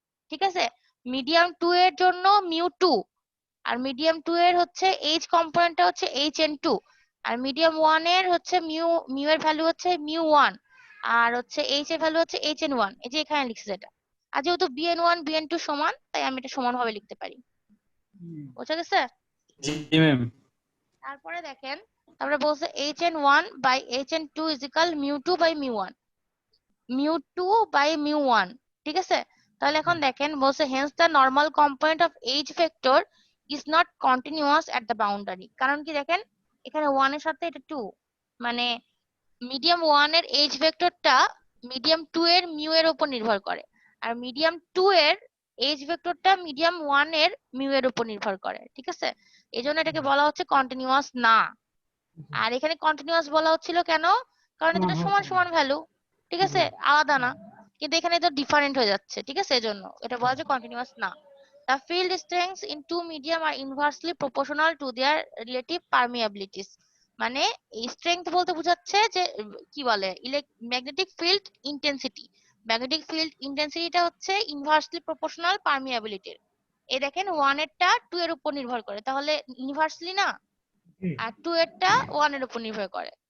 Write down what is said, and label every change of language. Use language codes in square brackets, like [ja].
[bn] ঠিক আছে, মিডিয়াম 2 এর জন্য mu2, আর মিডিয়াম 2 এর হচ্ছে h কম্পোনেন্টটা হচ্ছে hn2, আর মিডিয়াম 1 এর হচ্ছে মিউ এর ভ্যালু হচ্ছে mu1, আর হচ্ছে h এর ভ্যালু হচ্ছে hn1। এই যে এখানে লিখছি এটা। আর যেহেতু bn1 bn2 সমান, তাই আমি এটা সমান ভাবে লিখতে পারি। বুঝা গেছে? জি ম্যাম। তারপরে দেখেন, তারপরে বলছে hn1 by hn2 is equal mu2 by mu1, mu2 by mu1। ঠিক আছে, তাহলে এখন দেখেন বলছে [en] hence the normal component of h vector is not continuous at the boundary। [bn] কারণ কি দেখেন, এখানে 1 এর সাথে এটা 2, মানে মিডিয়াম 1 এর h ভেক্টরটা মিডিয়াম 2 এর মিউ এর উপর নির্ভর করে, আর মিডিয়াম 2 এর h ভেক্টরটা মিডিয়াম 1 এর মিউ এর উপর নির্ভর করে। ঠিক আছে, এজন্য এটাকে বলা হচ্ছে কন্টিনিউয়াস না। আর এখানে কন্টিনিউয়াস বলা হচ্ছিল কেন? কারণ এটা সমান সমান ভ্যালু, ঠিক আছে, আলাদা না। কিন্তু এখানে তো ডিফারেন্ট হয়ে যাচ্ছে, ঠিক আছে, এজন্য এটা বলা হচ্ছে কন্টিনিউয়াস না। [en] The field strengths in two medium are inversely proportional to their relative permeabilities। [bn] মানে এই স্ট্রেংথ বলতে বোঝাচ্ছে যে কি বলে magnetic field intensity. Magnetic field ইন্টেন্সিটিটা হচ্ছে ইনভার্সলি প্রপোর্শনাল পারমিয়াবিলিটির। এই দেখেন 1 এরটা 2 এর উপর নির্ভর করে, তাহলে ইনভার্সলি না, আর 2 এরটা 1 এর উপর নির্ভর করে।